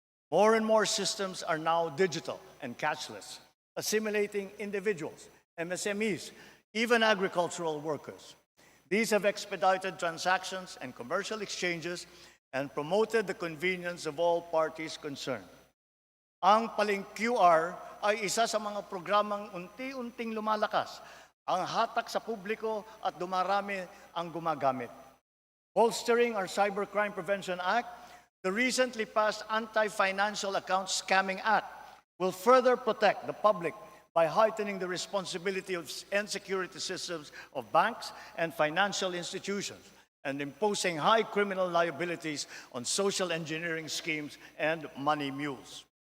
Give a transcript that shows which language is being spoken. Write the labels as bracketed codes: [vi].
[en] More and more systems are now digital and cashless, assimilating individuals, MSMEs, even agricultural workers. These have expedited transactions and commercial exchanges and promoted the convenience of all parties concerned. [tl] Ang Paling QR ay isa sa mga programang unti-unting lumalakas, ang hatak sa publiko at dumarami ang gumagamit. [en] Bolstering our Cybercrime Prevention Act, the recently passed Anti-Financial Account Scamming Act will further protect the public by heightening the responsibility and security systems of banks and financial institutions and imposing high criminal liabilities on social engineering schemes and money mules.